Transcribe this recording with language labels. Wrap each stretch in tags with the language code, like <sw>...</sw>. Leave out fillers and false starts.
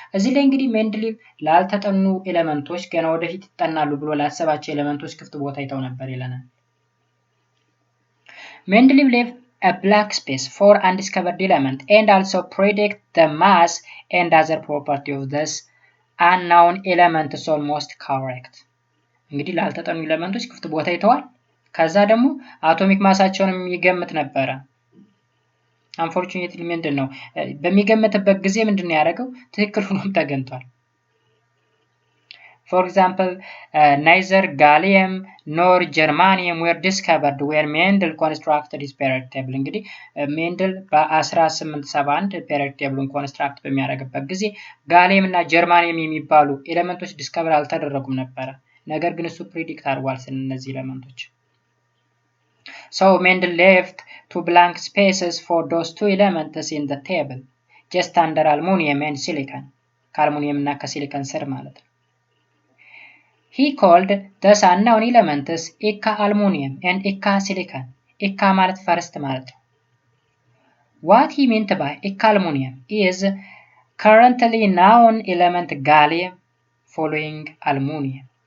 <am>እዚህ ላይ እንግዲህ ሜንድሊቭ ላልተጠኑ ኤሌመንቶች ገና ወደፊት ይጠናሉ ብሎ ላሰባቸው ኤሌመንቶች ክፍት ቦታ ይተው ነበር ይለናል።</am> <en>Mendeleev left a blank space for undiscovered element and also predict the mass and other property of this unknown element is almost correct.</en> <am>እንግዲህ ላልተጠኑ ኤሌመንቶች ክፍት ቦታ ይተዋል። ከዛ ደግሞ አቶሚክ ማሳቸውንም ይገምት ነበረ። አንፎርቹኔትሊ ምንድነው በሚገምትበት ጊዜ ምንድነው ያደረገው? ትክክል ሆኖም ተገኝቷል።</am> <en>For example, neither gallium nor germanium were discovered when Mendel constructed his periodic table.</en> <am>እንግዲህ ሜንደል በ1871 periodic table ኮንስትራክት በሚያደርግበት ጊዜ ጋሊየም እና ጀርማኒየም የሚባሉ ኤሌመንቶች ዲስከቨር አልተደረጉም ነበረ። ነገር ግን እሱ ፕሪዲክት አድርጓል ስለነዚህ ኤሌመንቶች።</am> <en>So Mendel left two blank spaces for those two elements in the table, just under aluminum and silicon.</en> <am>ከአልሙኒየም እና ከሲሊከን ስር ማለት ነው።</am> <en>He called those unknown elements Eka aluminum and Eka silicon. Eka</en> <am>ማለት</am> <en>first</en> <am>ማለት ነው።</am> <en>What he meant by Eka aluminum is currently known element gallium following aluminum.</en>